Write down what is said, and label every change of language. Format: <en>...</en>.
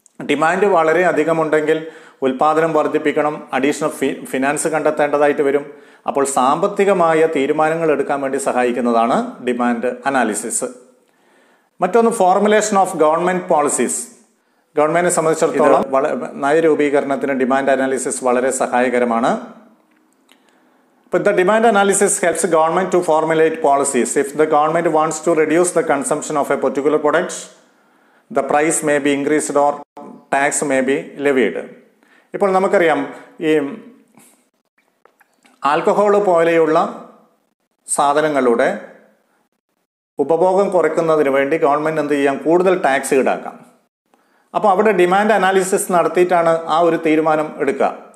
<ml>Demand വളരെ അധികമുണ്ടെങ്കിൽ ഉൽപാദനം വർദ്ധിപ്പിക്കണം, അഡീഷണൽ ഫിനാൻസ് കണ്ടെത്തേണ്ടതായിട്ട് വരും. അപ്പോൾ സാമ്പത്തികമായ തീരുമാനങ്ങൾ എടുക്കാൻ വേണ്ടി സഹായിക്കുന്നതാണ് ഡിമാൻഡ് അനാലിസിസ്. മറ്റൊന്ന്</ml> <en>Formulation of government policies.</en> <ml>ഗവൺമെന്റിനെ സംബന്ധിച്ചിടത്തോളം നയരൂപീകരണത്തിന് ഡിമാൻഡ് അനാലിസിസ് വളരെ സഹായകരമാണ്.</ml> <en>The demand analysis helps government to formulate policies. If the government wants to reduce the consumption of a particular product, the price may be increased or tax may be levied.</en> <ml>ഇപ്പോൾ നമുക്കറിയാം, ഈ alcohol പോലെയുള്ള സാധനങ്ങളുടെ ഉപഭോഗം കുറയ്ക്കുന്നതിന് വേണ്ടി government എന്ത് ചെയ്യാം, കൂടുതൽ ടാക്സ് ഈടാക്കാം. അപ്പോൾ അവിടെ ഡിമാൻഡ് അനാലിസിസ് നടത്തിയിട്ടാണ് ആ ഒരു തീരുമാനം എടുക്കുക.</ml>